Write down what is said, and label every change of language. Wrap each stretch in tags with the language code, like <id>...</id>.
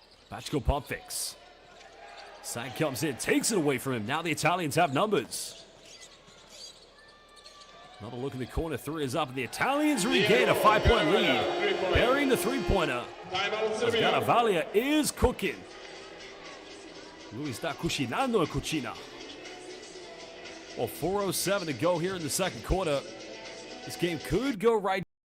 <en>Bachko pump fakes. Sang comes in, takes it away from him. Now the Italians have numbers. Another look in the corner. Three is up, and the Italians regain a 5-point lead. Burying the three-pointer. As Garavaglia is cooking.</en> <it>Lui sta cucinando in cucina.</it> <en>Well, 4:07 to go here in the second quarter. This game could go right.</en>